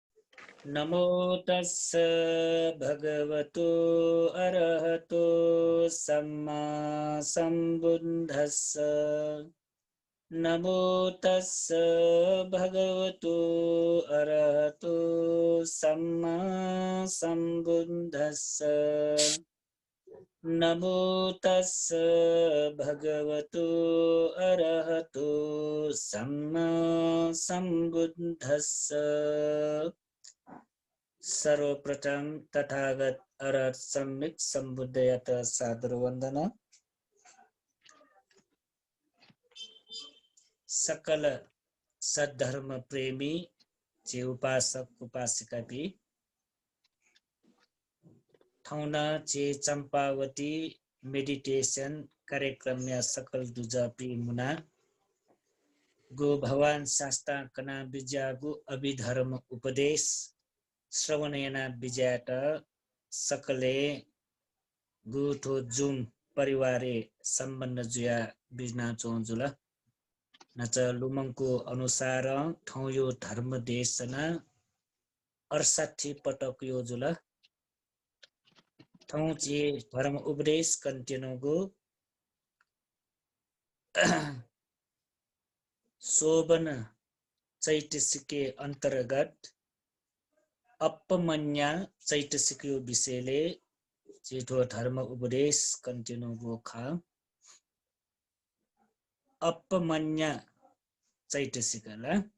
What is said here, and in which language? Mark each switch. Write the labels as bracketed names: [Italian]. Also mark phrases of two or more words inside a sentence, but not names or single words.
[Pali] नमो तस्स भगवतो अरहतो सम्मा सम्बुद्धस्स नमो तस्स भगवतो अरहतो सम्मा सम्बुद्धस्स नमो तस्स भगवतो अरहतो सम्मा सम्बुद्धस्स [Newari] सर्वप्रथम तथागत अरहत सम्यक सम्बुद्धयत सादर वंदन। सकल सद्धर्म प्रेमी जे उपासक उपासिका भी ठौना चे चंपावती मेडिटेशन कार्यक्रम या सकल दूजा पी मुना गो भगवान शास्ता कना विज्ञागु अभिधर्म उपदेश श्रवणयना विजयाट सकले गुठो जुम परिवारे सम्बन्ध जुया बिजना चोजुला नच लुमङको अनुसार ठौँ यो धर्म देशना 68 पटक यो जुल ठौँ चे धर्म उपदेश कन्टिनुगो शोभन चैतसिके अन्तर्गत अपमन्या चैतसिके विषयले जेठो धर्म उपदेश कन्टिनुगो खा अपमन्या चैतसिकला